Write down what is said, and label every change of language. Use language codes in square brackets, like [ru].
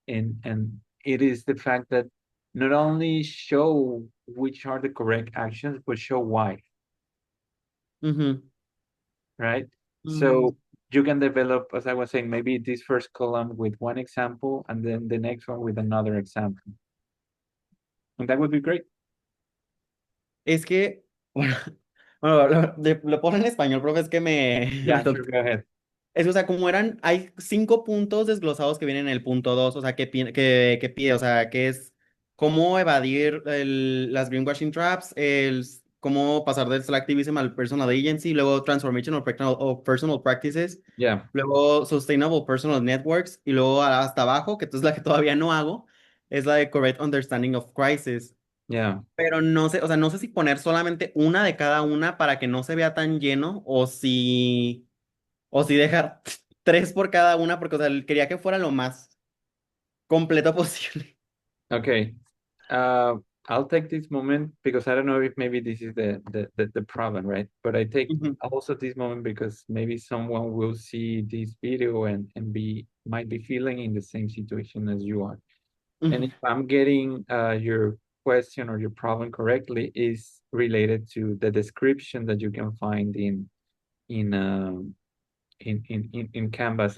[en] And it is the fact that not only show which are the correct actions, but show why. Mm-hmm. right? Mm. So you can develop, as I was saying, maybe this first column with one example and then the next one with another example. And that would be great. [es] Es que, bueno, lo pongo en español, profe, es que me... [en] Yeah, sure, go ahead. [es] Es, o sea, como hay 5 puntos desglosados que vienen en el punto 2, o sea, que pide, o sea, que es cómo evadir las [en] greenwashing traps, [es] cómo pasar del selectivism al [en] personal agency, [es] luego [en] transformation of personal practices, Yeah, [es] luego [en] sustainable personal networks, [es] y luego hasta abajo, que es la que todavía no hago, es la de [en] correct understanding of crisis. yeah. [es] Pero no sé, o sea, no sé si poner solamente una de cada una para que no se vea tan lleno, o si dejar 3 por cada una, porque, o sea, quería que fuera lo más completo posible. [en] Okay. I'll take this moment because I don't know if maybe this is the problem, right? But I take Ujú, also this moment because maybe someone will see this video and might be feeling in the same situation as you are. And if I'm getting your question or your problem correctly, is related to the description that you can find in um in Canvas.